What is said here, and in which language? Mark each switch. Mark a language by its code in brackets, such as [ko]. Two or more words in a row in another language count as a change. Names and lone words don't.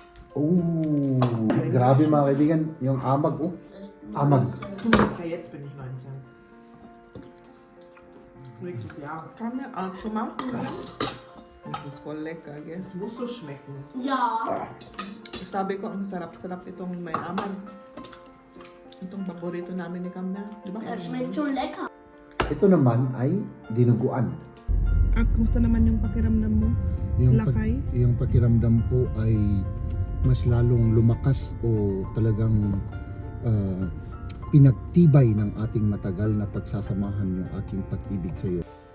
[tl] Oh, grabe mga kaibigan. Yung amag, oh. Amag. [de] Jetzt bin ich 19. Nächstes Jahr. Kann man auch schon machen, ne? Das ist voll lecker, gell? Es muss so schmecken. Ja. [tl] Sabi ko, ang sarap-sarap itong may amag. Itong paborito namin ni Kamna. Di ba? [de] Das schmeckt schon lecker. [tl] Ito naman ay dinuguan. At kumusta naman yung pakiramdam mo? Lakay? Yung pakiramdam ko ay mas lalong lumakas o talagang pinagtibay ng ating matagal na pagsasamahan yung aking pag-ibig sa iyo.